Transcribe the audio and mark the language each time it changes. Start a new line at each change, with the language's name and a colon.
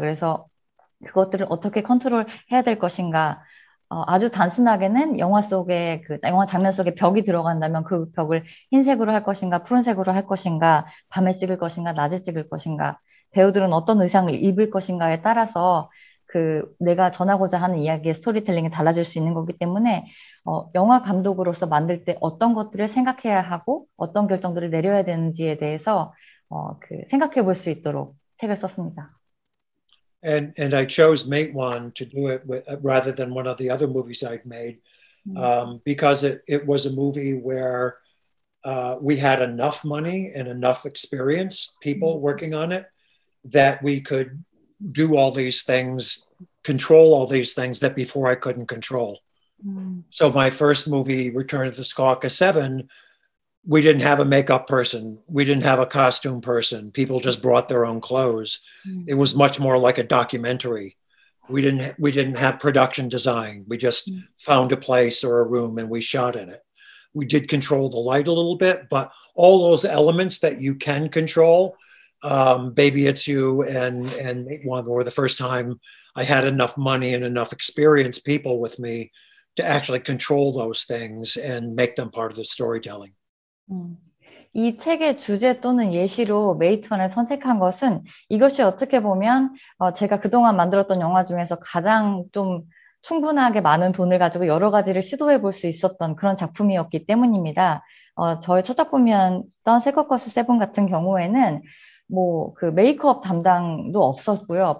Korean: 그래서 그것들을 어떻게 컨트롤해야 될 것인가, 아주 단순하게는 영화 장면 속에 벽이 들어간다면 그 벽을 흰색으로 할 것인가, 푸른색으로 할 것인가, 밤에 찍을 것인가, 낮에 찍을 것인가, 배우들은 어떤 의상을 입을 것인가에 따라서 내가 전하고자 하는 이야기의 스토리텔링이 달라질 수 있는 거기 때문에 영화 감독으로서 만들 때 어떤 것들을 생각해야 하고 어떤 결정들을 내려야 되는지에 대해서 생각해 볼 수 있도록 책을 썼습니다.
English: And I chose Matewan to do it rather than one of the other movies I've made because it was a movie where we had enough money and enough experience, people working on it, that we could do all these things, control all these things that before I couldn't control. So my first movie, Return of the Skywalker 7, we didn't have a makeup person. We didn't have a costume person. People just brought their own clothes. It was much more like a documentary. We didn't have production design. We just found a place or a room and we shot in it. We did control the light a little bit, but all those elements that you can control, Baby It's You and Matewan were the first time I had enough money and enough experienced people with me to actually control those things and make them part of the storytelling.
Korean: 이 책의 주제 또는 예시로 메이트원을 선택한 것은 이것이 어떻게 보면 제가 그동안 만들었던 영화 중에서 가장 좀 충분하게 많은 돈을 가지고 여러 가지를 시도해 볼 수 있었던 그런 작품이었기 때문입니다. 저의 첫 작품이었던 세컨커스 7 같은 경우에는 메이크업 담당도 없었고요.